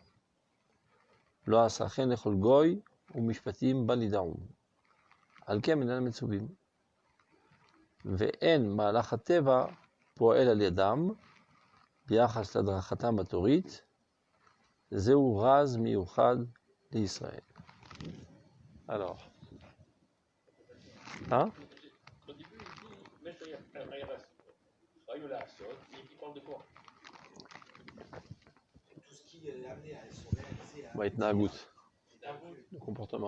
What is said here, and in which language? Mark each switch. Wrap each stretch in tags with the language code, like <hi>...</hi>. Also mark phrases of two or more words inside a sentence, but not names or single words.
<he>לא עשה כן לכל גוי ומשפטים בל ידעום. על כן אינם מצווים. ואין מהלך הטבע פועל על ידם ביחס להדרכתם התורית, זהו רז מיוחד לישראל.</he> <fr>Alors. Hein? Au début, il dit, mais tout ce qui est amené à se réaliser à... בהתנהגות, le comportement.</fr>